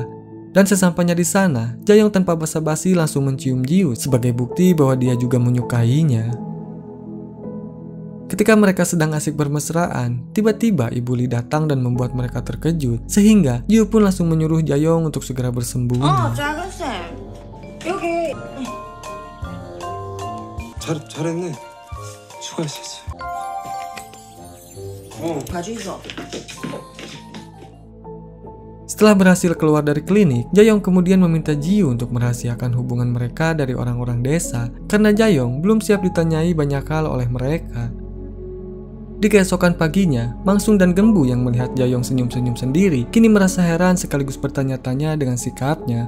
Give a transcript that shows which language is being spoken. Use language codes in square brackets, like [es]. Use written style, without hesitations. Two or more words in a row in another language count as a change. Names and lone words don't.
[id] Dan sesampainya di sana, Jaehyung tanpa basa-basi langsung mencium Ji-Woo sebagai bukti bahwa dia juga menyukainya. Ketika mereka sedang asik bermesraan, tiba-tiba Ibu Lee datang dan membuat mereka terkejut, sehingga Ji-Woo pun langsung menyuruh Jaehyung untuk segera bersembunyi. [ko] 작은쌤 여기 잘했네. 수고했었어. 가지고 있어. [id] Setelah berhasil keluar dari klinik, Jaehyung kemudian meminta Ji-Woo untuk merahasiakan hubungan mereka dari orang-orang desa, karena Jaehyung belum siap ditanyai banyak hal oleh mereka. Di keesokan paginya, Mangsung dan Gembu yang melihat Jaehyung senyum-senyum sendiri, kini merasa heran sekaligus bertanya-tanya dengan sikapnya.